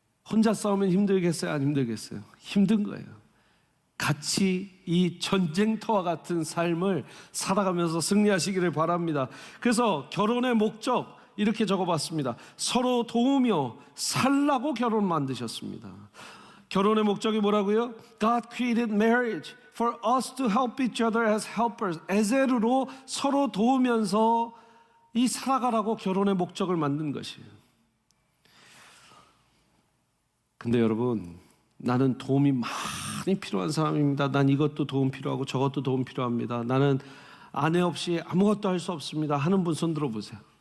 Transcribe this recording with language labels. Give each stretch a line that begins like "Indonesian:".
Korean: 혼자 싸우면 힘들겠어요? 안 힘들겠어요? 힘든 거예요. 같이 이 전쟁터와 같은 삶을 살아가면서 승리하시기를 바랍니다. 그래서 결혼의 목적 이렇게 적어봤습니다. 서로 도우며 살라고 결혼 만드셨습니다. 결혼의 목적이 뭐라고요?
English: God created marriage for us to help each other as helpers.
Korean: 에제르로 서로 도우면서 이 살아가라고 결혼의 목적을 만든 것이에요. 근데 여러분, 나는 도움이 많이 필요한 사람입니다. 난 이것도 도움 필요하고 저것도 도움 필요합니다. 나는 아내 없이 아무것도 할 수 없습니다 하는 분 손 들어보세요.